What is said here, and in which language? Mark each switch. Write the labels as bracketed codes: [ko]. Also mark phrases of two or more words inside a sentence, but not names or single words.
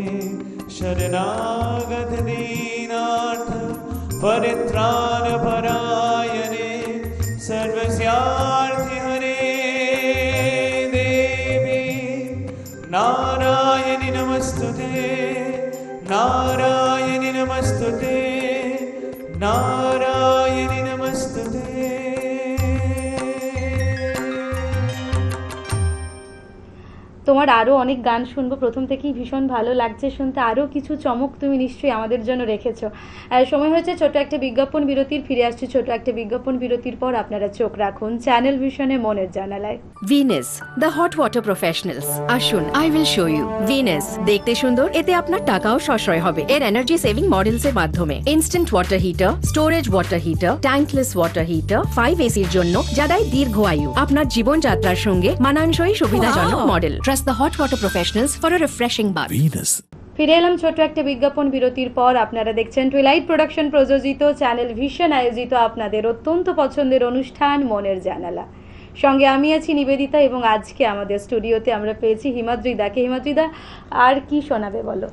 [sa] शरणागत दीनार्थ परित्राण परायणे सर्वस्यार्थ हरे देवी नारायणि नमस्तुते नारायणि नमस्तुते नारायणि नमस्तुते। [bn] তোমার আরও অনেক গান শুনবো, প্রথম থেকেই ভীষণ ভালো লাগছে শুনতে। আরও কিছু চমক তুমি নিশ্চয়ই আমাদের জন্য রেখেছো। সময় হয়েছে ছোট একটা বিজ্ঞাপন বিরতির, ফিরে আসছি ছোট একটা বিজ্ঞাপন বিরতির পর। আপনারা চোখ রাখুন চ্যানেল ভিশনে মনের জানালায়। [en] Venus the hot water professionals. আসুন, I will show you. [bn] ভিনাস দেখতে সুন্দর, এতে আপনার টাকাও সাশ্রয় হবে। [en] এর energy saving models [bn] এর মাধ্যমে [en] instant water heater, storage water heater, tankless water heater, 5 [bn] এসির জন্য যা দেয় দীর্ঘ আয়ু। আপনার জীবনযাত্রার সঙ্গে মানানসই সুবিধাজনক মডেল। [en] trust the hot water professionals for a refreshing bath. Venus. [bn] ফিরে এলাম ছোট একটা বিজ্ঞাপন বিরতির পর। আপনারা দেখছেন টুইলাইট প্রোডাকশন প্রযোজিত চ্যানেল ভিশন আয়োজিত আপনাদের অত্যন্ত পছন্দের অনুষ্ঠান মনের জানালা। সঙ্গে আমি আছি নিবেদিতা, এবং আজকে আমাদের স্টুডিওতে আমরা পেয়েছি হিমাদ্রিদাকে। হিমাদ্রিদা, আর কি শোনাবে বলো?